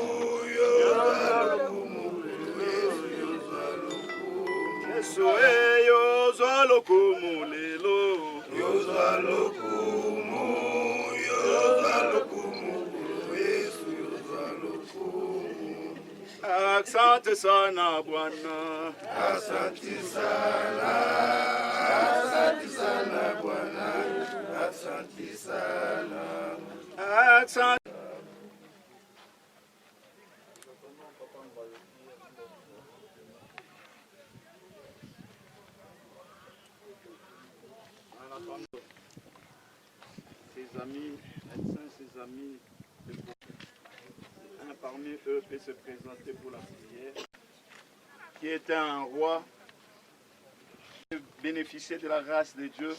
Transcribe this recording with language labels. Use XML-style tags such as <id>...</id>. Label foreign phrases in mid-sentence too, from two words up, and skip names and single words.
<ln>Yesu yoza lokumu lelo. Yoza lokumu. Yesu yoza lokumu.</ln> <sw>Asante sana Bwana. Asante sana Bwana. Asante sana. Asante.</sw> <fr>Ses amis, médecins, ses amis, un parmi eux peut se présenter pour la prière, qui était un roi, qui bénéficiait de la grâce de Dieu.</fr>